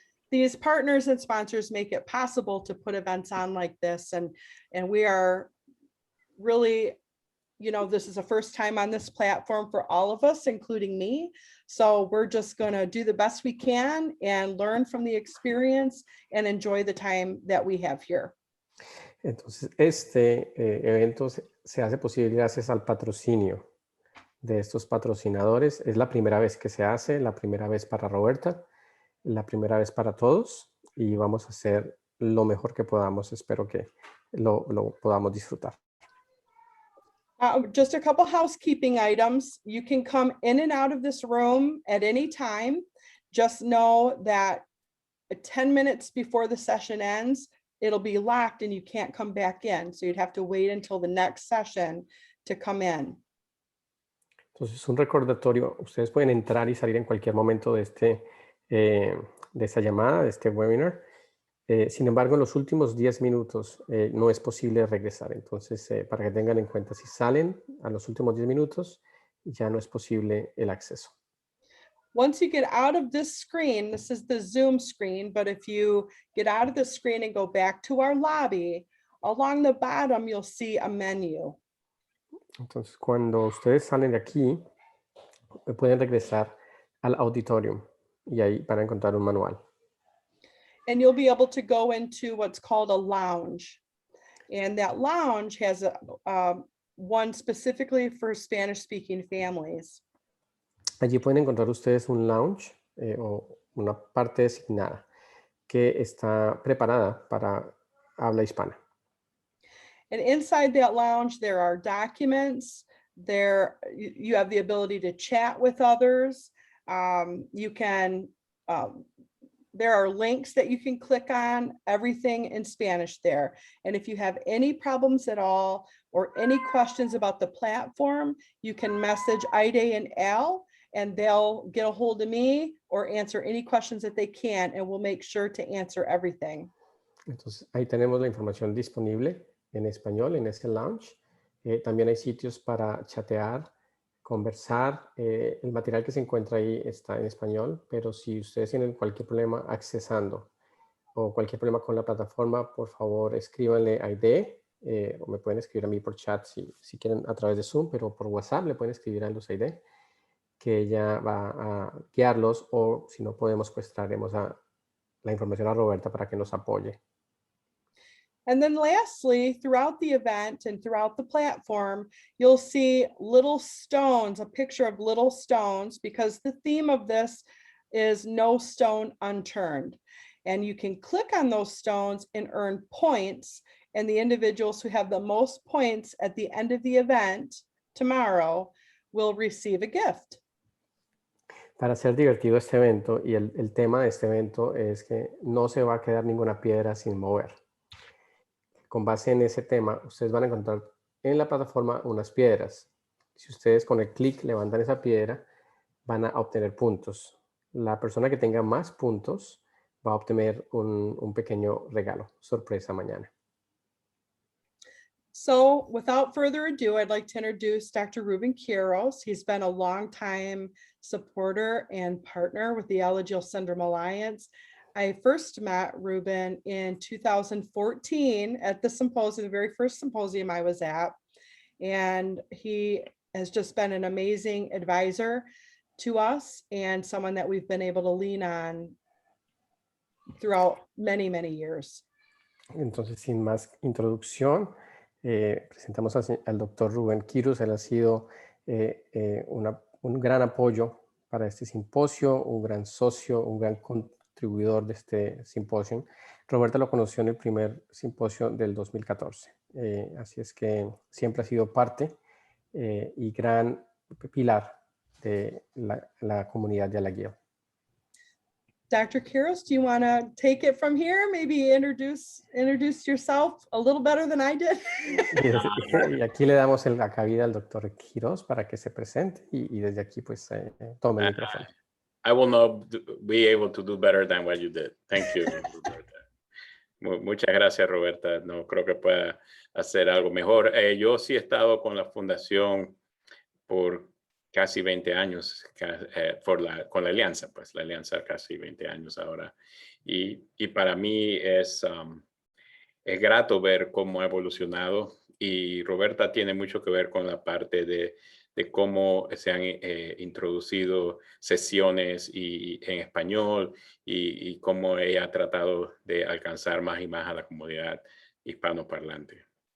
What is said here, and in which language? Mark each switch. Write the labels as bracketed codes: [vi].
[en] These partners and sponsors make it possible to put events on like this. And we are really, you know, this is the first time on this platform for all of us, including me. So we're just going to do the best we can and learn from the experience and enjoy the time that we have here. [es] Entonces, este evento se hace posible gracias al patrocinio de estos patrocinadores. Es la primera vez que se hace, la primera vez para Roberta, la primera vez para todos, y vamos a hacer lo mejor que podamos. Espero que lo podamos disfrutar. [en] Just a couple housekeeping items. You can come in and out of this room at any time. Just know that 10 minutes before the session ends, it'll be locked and you can't come back in. So you'd have to wait until the next session to come in. [es] Entonces, un recordatorio, ustedes pueden entrar y salir en cualquier momento de esta llamada, de este webinar. Sin embargo, en los últimos 10 minutos no es posible regresar. Entonces, para que tengan en cuenta, si salen a los últimos 10 minutos, ya no es posible el acceso. [en] Once you get out of this screen, this is the Zoom screen, but if you get out of the screen and go back to our lobby, along the bottom, you'll see a menu. [es] Entonces, cuando ustedes salen de aquí, pueden regresar al auditorium y ahí van a encontrar un manual. [en] And you'll be able to go into what's called a lounge. And that lounge has one specifically for Spanish-speaking families. [es] Allí pueden encontrar ustedes un lounge o una parte designada que está preparada para habla hispana. [en] And inside that lounge, there are documents. There, you have the ability to chat with others. You can, there are links that you can click on, everything in Spanish there. And if you have any problems at all or any questions about the platform, you can message Aide and Al, and they'll get a hold of me or answer any questions that they can, and we'll make sure to answer everything. [es] Entonces, ahí tenemos la información disponible en español en ese lounge. También hay sitios para chatear, conversar. El material que se encuentra ahí está en español, pero si ustedes tienen cualquier problema accesando o cualquier problema con la plataforma, por favor escríbanle a Aide o me pueden escribir a mí por chat si quieren a través de Zoom, pero por WhatsApp le pueden escribir a Luz Aide, que ella va a guiarlos, o si no podemos, pues traeremos la información a Roberta para que nos apoye. [en] And then lastly, throughout the event and throughout the platform, you'll see little stones, a picture of little stones, because the theme of this is no stone unturned. And you can click on those stones and earn points. And the individuals who have the most points at the end of the event tomorrow will receive a gift. [es] Para hacer divertido este evento, y el tema de este evento es que no se va a quedar ninguna piedra sin mover. Con base en ese tema, ustedes van a encontrar en la plataforma unas piedras. Si ustedes con el clic levantan esa piedra, van a obtener puntos. La persona que tenga más puntos va a obtener un pequeño regalo, sorpresa mañana. [en] So without further ado, I'd like to introduce Dr. Ruben Quiros. He's been a longtime supporter and partner with the Alagille Syndrome Alliance. I first met Ruben in 2014 at the symposium, the very first symposium I was at. And he has just been an amazing advisor to us and someone that we've been able to lean on throughout many, many years. [es] Entonces, sin más introducción, presentamos al doctor Ruben Quiros. Él ha sido un gran apoyo para este simposio, un gran socio, un gran contribuidor de este simposio. Roberta lo conoció en el primer simposio del 2014. Así es que siempre ha sido parte y gran pilar de la comunidad de Alagille. [en] Dr. Quiroz, do you want to take it from here? Maybe introduce yourself a little better than I did. [es] Y aquí le damos la cabida al doctor Quiroz para que se presente y desde aquí pues tome el micrófono. [en] I will not be able to do better than what you did. Thank you, Roberta. [es] Muchas gracias, [en] Roberta. [es] No creo que pueda hacer algo mejor. Yo sí he estado con la fundación por casi 20 años, con la alianza, pues la alianza casi 20 años ahora. Y para mí es grato ver cómo ha evolucionado, y Roberta tiene mucho que ver con la parte de cómo se han introducido sesiones en español y cómo ella ha tratado de alcanzar más y más a la comunidad hispanoparlante.